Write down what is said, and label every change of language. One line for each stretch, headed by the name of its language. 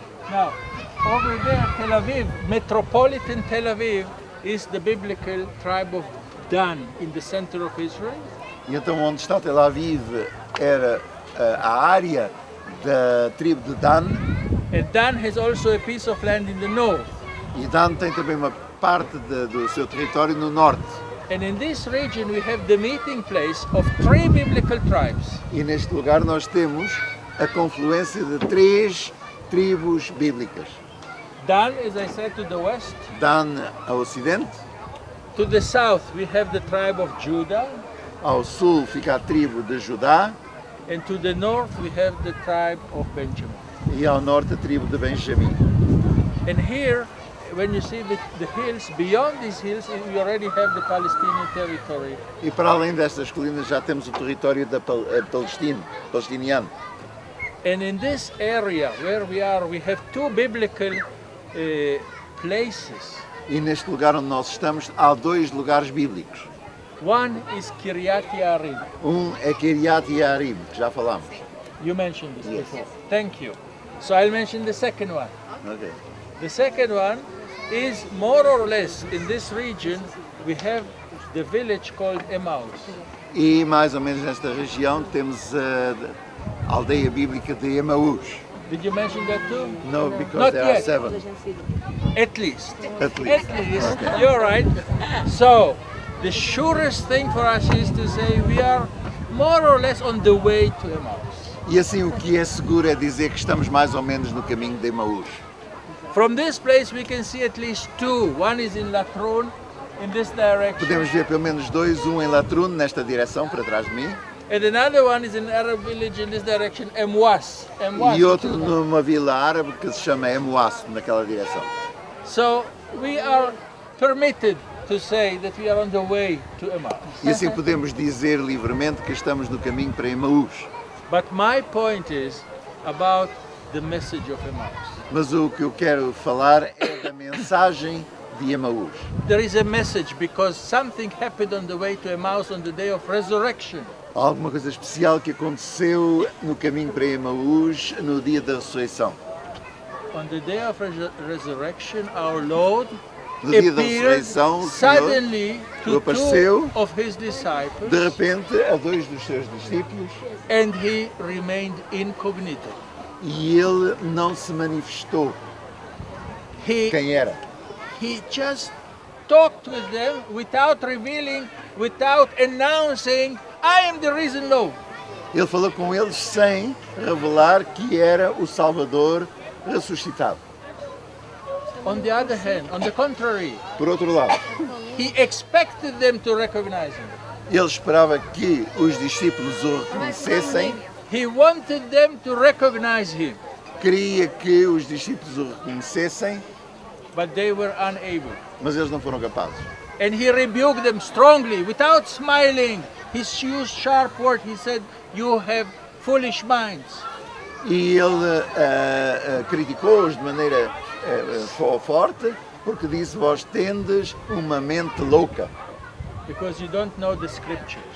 English: Now, over there, Tel Aviv, metropolitan Tel Aviv, is the biblical tribe of Dan in the center of Israel.
Portuguese: E então onde está Tel Aviv era a área da tribo de Dan.
English: And Dan has also a piece of land in the north.
Portuguese: E Dan tem também uma parte do seu território no norte.
English: And in this region we have the meeting place of 3 biblical tribes.
Portuguese: E neste lugar nós temos a confluência de 3 tribos bíblicas.
English: Dan, as I said, to the west.
Portuguese: Dan ao ocidente,
English: To the south we have the tribe of Judah.
Portuguese: ao sul fica a tribo de Judá
English: And to the north we have the tribe of Benjamin.
Portuguese: e ao norte a tribo de Benjamim.
English: And here, when you see the hills, beyond these hills, you already have the Palestinian territory.
Portuguese: E para além destas colinas já temos o território da palestiniano.
English: And in this area where we have 2 biblical places.
Portuguese: E neste lugar onde nós estamos há 2 lugares bíblicos.
English: One is Kiryat Yarim.
Portuguese: É Kiryat Yarim, que já falámos.
English: You mentioned this Yes. before. Thank you. So I'll mention the second one. Okay. The second one is more or less in this region we have the village called Emmaus. E mais ou menos nesta região temos a aldeia bíblica de Emaús. Did you mention that too? No, because Not there are yet. 7. At least. At least. At least. You're right. So the surest thing for us is to say we are more or less on the way to Emmaus.
Portuguese: E assim o que é seguro é dizer que estamos mais ou menos no caminho de Emaús.
English: From this place we can see at least 2. One is in Latron in this direction.
Portuguese: Podemos ver pelo menos 2, um em Latrun, nesta direção, para trás de mim,
English: And another one is in Arab village in this direction, Emwas.
Portuguese: e outro numa vila árabe que se chama Emwas, naquela direção.
English: So we are permitted to say that we are on the way to Emmaus.
Portuguese: E assim podemos dizer livremente que estamos no caminho para Emaús.
English: But my point is about the message of Emmaus.
Portuguese: Mas o que eu quero falar é da mensagem de Emaús.
English: There is a message because something happened on the way to Emmaus on the day of resurrection.
Portuguese: Há alguma coisa especial que aconteceu no caminho para Emaús no dia da ressurreição.
English: On the day of resurrection, our Lord
Portuguese: No dia da
English: appeared
Portuguese: ressurreição, o Senhor
English: suddenly to
Portuguese: apareceu
English: 2 of his
Portuguese: de
English: disciples,
Portuguese: repente a 2 dos seus discípulos
English: and he remained incognito.
Portuguese: e ele não se manifestou
English: He
Portuguese: quem era.
English: just talked with them without revealing, without announcing, I am the risen Lord.
Portuguese: Ele falou com eles sem revelar que era o Salvador ressuscitado.
English: On the other hand, on the contrary,
Portuguese: Por outro lado,
English: he expected them to recognize him.
Portuguese: ele esperava que os discípulos o reconhecessem,
English: He wanted them to recognize him,
Portuguese: queria que os discípulos o reconhecessem,
English: but they were unable.
Portuguese: mas eles não foram capazes.
English: And he rebuked them strongly, without smiling. He used sharp words. He said, "You have foolish minds."
Portuguese: E ele criticou-os de maneira forte, porque disse: vós tendes uma mente louca,
English: Because you don't know the scriptures.